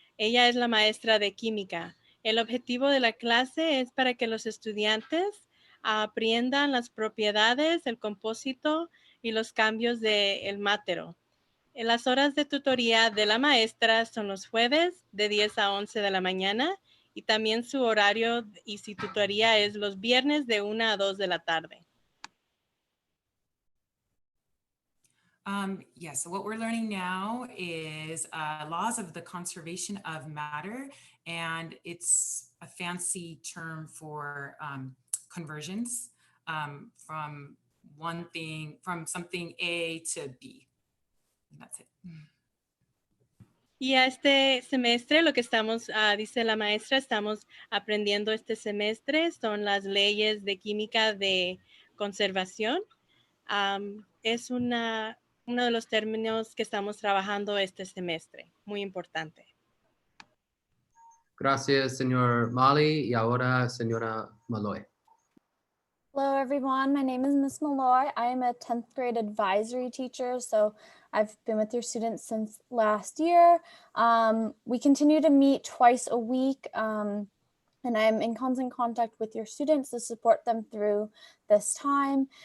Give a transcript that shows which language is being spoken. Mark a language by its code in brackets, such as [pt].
[es] Ella es la maestra de química. El objetivo de la clase es para que los estudiantes aprendan las propiedades, el compósito y los cambios del mátero. En las horas de tutoría de la maestra son los jueves de 10 a 11 de la mañana y también su horario y su tutoría es los viernes de 1 a 2 de la tarde. [en] Yeah, so what we're learning now is laws of the conservation of matter, and it's a fancy term for conversions from something A to B. And that's it. [es] Y este semestre, lo que estamos, dice la maestra, estamos aprendiendo este semestre son las leyes de química de conservación. Es uno de los términos que estamos trabajando este semestre, muy importante. Gracias, señor Molly. Y ahora, señora Malloy. [en] Hello, everyone. My name is Miss Malloy. I am a 10th grade advisory teacher, so I've been with your students since last year. We continue to meet twice a week, and I'm in constant contact with your students to support them through this time.